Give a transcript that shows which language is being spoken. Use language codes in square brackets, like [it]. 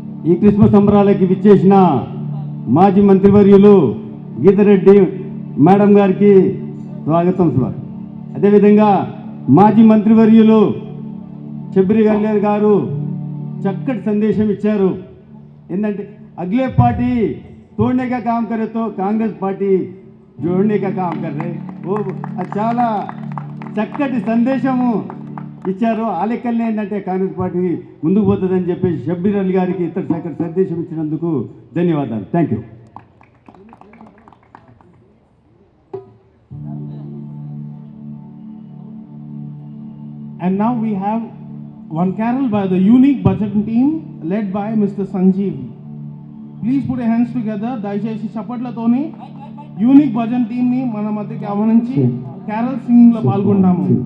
[te] ఈ క్రిస్మస్ సంబరాలకి విచ్చేసిన మాజీ మంత్రివర్యులు గీతారెడ్డి మేడం గారికి స్వాగతం సార్. అదేవిధంగా మాజీ మంత్రివర్యులు శబరి గంగాధర్ గారు చక్కటి సందేశం ఇచ్చారు. [hi] ఏంటంటే अगले पार्टी तोड़ने का काम करे तो कांग्रेस पार्टी जोड़ने का काम कर रहे वो [te] చాలా చక్కటి సందేశము ఇచ్చారు. ఆ లెక్కలనే ఏంటంటే కాంగ్రెస్ పార్టీ ముందుకు పోతుందని చెప్పేసి షబ్బీర్ అలీ గారికి ఇతర చక్కటి సందేశం ఇచ్చినందుకు ధన్యవాదాలు. [en] Thank you. And now we have one carol by the unique budget team led by Mr. Sanjeev. Please put your hands together. [te] దయచేసి చప్పట్లతోని యూనిక్ భజన్ టీమ్ ని మన మధ్యకి ఆహ్వానించి క్యారల్ సింగింగ్ లో పాల్గొంటాము.